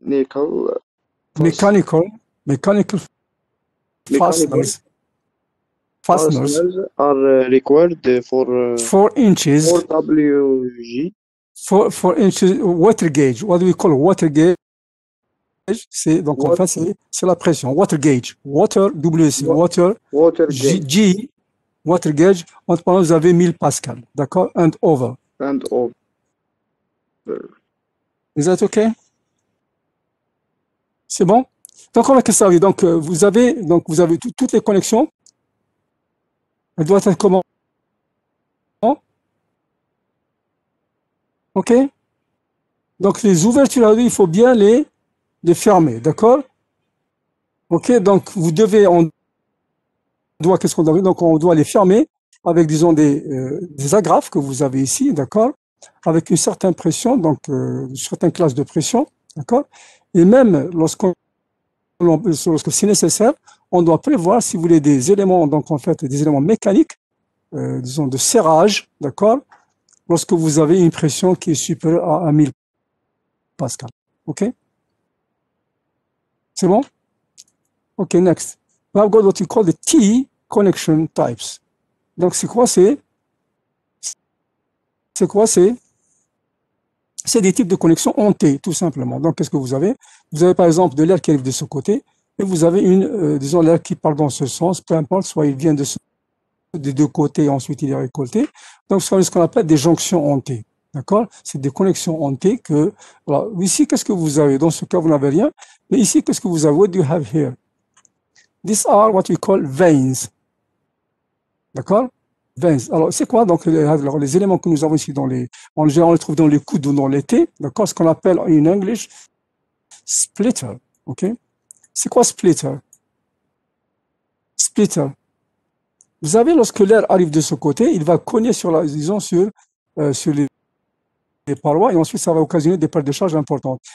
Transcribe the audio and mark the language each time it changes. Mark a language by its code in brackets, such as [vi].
[en] mechanical, mechanical mechanical fasteners fasteners are required for 4 inches, 4 WG 4 inches water gauge. What do we call water gauge? [fr] C'est donc en fait c'est la pression. [en] Water gauge, water WC, water water gauge G, water gauge. [fr] En pendant vous avez 1000 pascal, d'accord, [en] and over. and over. Is that okay? [fr] C'est bon? Donc on va que ça arrive. Donc vous avez toutes les connexions. Elles doivent être comment? Ok? Donc les ouvertures, il faut bien les fermer, d'accord? Ok, donc vous devez, on doit, qu'est-ce qu'on doit, donc on doit les fermer avec, disons, des agrafes que vous avez ici, d'accord? Avec une certaine pression, donc une certaine classe de pression, d'accord? Et même lorsqu'on lorsque c'est nécessaire, on doit prévoir, si vous voulez, des éléments, donc en fait, des éléments mécaniques, disons de serrage, d'accord, lorsque vous avez une pression qui est supérieure à 1000 pascal. OK? C'est bon? OK, next. [en] We have got what we call the T connection types. [fr] Donc, c'est quoi? C'est quoi? C'est des types de connexions en T, tout simplement. Donc, qu'est-ce que vous avez? Vous avez par exemple de l'air qui arrive de ce côté, et vous avez disons, l'air qui part dans ce sens, peu importe, soit il vient des deux côtés, ensuite il est récolté. Donc, c'est ce qu'on appelle des jonctions en T. D'accord? C'est des connexions en T que, voilà. Ici, qu'est-ce que vous avez? Dans ce cas, vous n'avez rien. Mais ici, qu'est-ce que vous avez? [en] What do you have here? These are what we call veins. [fr] D'accord? Veins. Alors, c'est quoi donc les éléments que nous avons ici en général, on les trouve dans les coudes ou dans les T, d'accord? Ce qu'on appelle en English splitter. OK? C'est quoi splitter? Splitter. Vous savez, lorsque l'air arrive de ce côté, il va cogner disons, sur les parois et ensuite ça va occasionner des pertes de charge importantes.